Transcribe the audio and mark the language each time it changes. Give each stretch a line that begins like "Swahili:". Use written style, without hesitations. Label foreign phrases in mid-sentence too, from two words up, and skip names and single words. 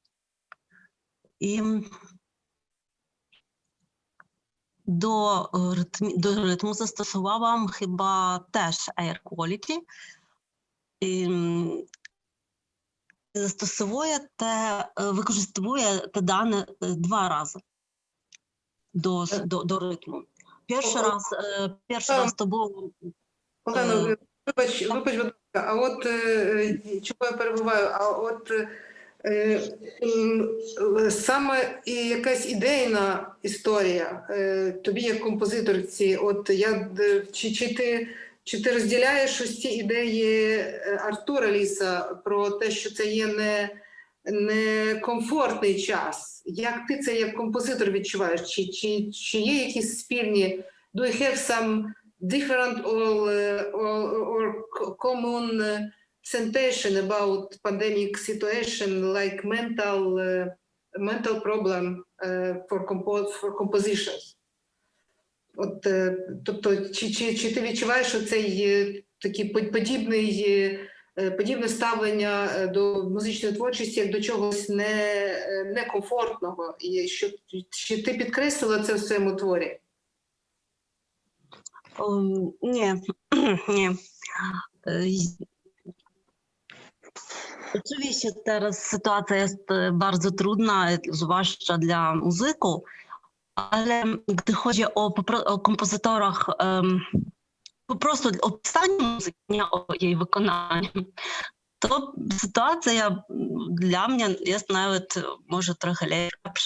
Polish: I do rytmu zastosowałam chyba też
English: Air Quality.
Polish: I wykorzystuję te dane 2 razy do rytmu. Pierwszy raz to było...
Ukrainian: Олено, вибач, будь ласка, а от чого я перебуваю, а от саме і якась ідейна історія тобі як композиторці, от я, чи ти розділяєш ось ці ідеї Артура Ліса про те, що це є не комфортний час? Як ти це як композитор відчуваєш? Чи є якісь спільні,
English: do you have some different or common sensation about pandemic situation, like mental problem for compositions?
Ukrainian: От, тобто, чи ти відчуваєш оцей такий подібне ставлення до музичної творчості як до чогось некомфортного? І чи ти підкреслила це в своєму творі?
Polish: Nie. Oczywiście teraz sytuacja jest bardzo trudna, zwłaszcza dla muzyków, ale gdy chodzi o kompozytorach, po prostu o pisaniu muzyki, nie o jej wykonaniu, to sytuacja dla mnie jest nawet może trochę lepsza.